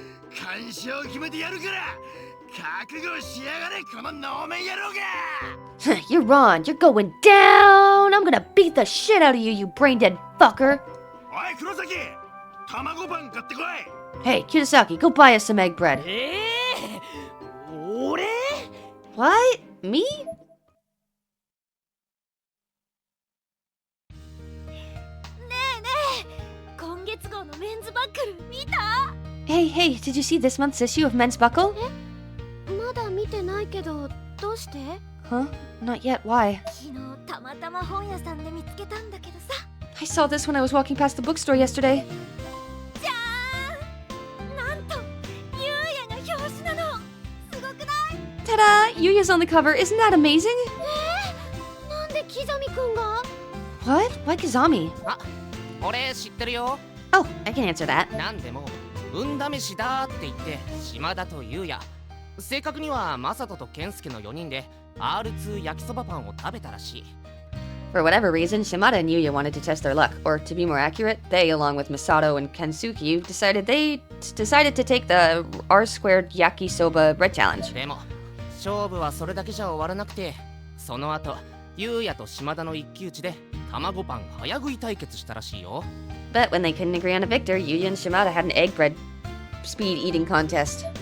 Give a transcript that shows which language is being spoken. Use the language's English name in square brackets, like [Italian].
[Japanese] 干渉を決めてやるから覚悟しやがれこの能面野郎が。 [English] You're on. You're going down. I'm gonna beat the shit out of you, you brain dead fucker. [Japanese] おい黒崎、卵パン買ってこい。 [English] Hey, Kiyosaki, go buy us some egg bread. [Japanese] 俺 [English] What? Me? [Japanese] 今月号のメンズバックル見た？ [English] Hey, did you see this month's issue of Men's Buckle? [Japanese] まだ見てないけど、どうして？ [English] Huh? Not yet. Why? [Japanese] 昨日たまたま本屋さんで見つけたんだけどさ。 [English] I saw this when I was walking past the bookstore yesterday. [Japanese] じゃーん！なんと、ゆうやが表紙なの。すごくない？ [English] Ta-da! Yuya's on the cover. Isn't that amazing? [Japanese] なんでキザミくんが？ [English] What? Why Kazami? [Japanese] あ、俺知ってるよ。 [English] Oh, I can answer that. [Japanese] なんでも運試しだって言って島田と優也、正確にはマサトと健介の4人で R2 焼きそばパンを食べたらしい。 [English] For whatever reason, Shimada and Yuya wanted to test their luck, or to be more accurate, they, along with Misato and Kensuke, decided to take the R-squared yakisoba bread challenge. [Japanese] でも勝負はそれだけじゃ終わらなくて、その後優也と島田の一騎打ちで卵パン早食い対決したらしいよ。 [English] But when they couldn't agree on a victor, Yuya and Shimada had an egg bread speed eating contest.